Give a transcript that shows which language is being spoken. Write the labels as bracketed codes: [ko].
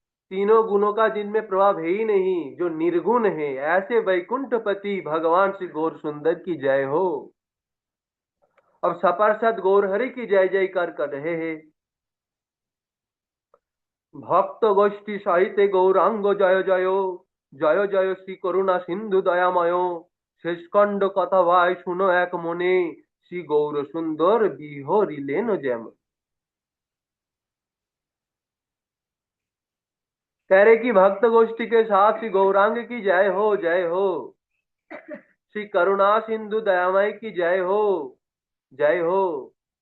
[hi] तीनों गुणों का जिनमें प्रभाव है ही नहीं, जो निर्गुण है, ऐसे वैकुंठ पति भगवान श्री गौर सुंदर की जय हो। अब सपार्षद गौर हरि की जय जयकार कर रहे हैं। भक्त गोष्ठी साहित्य गौरांग जय जय, जय जय श्री करुणा सिंधु दयामय। [bn] শেষ খণ্ড কথা ভাই শুনো এক মনে, শ্রী গৌর সুন্দর বিহরিলেন যেমন। [hi] कह रहे कि भक्त गोष्ठी के साथ श्री गौरांग की जय हो, जय हो। श्री करुणा सिंधु दयामय की जय हो, जय हो।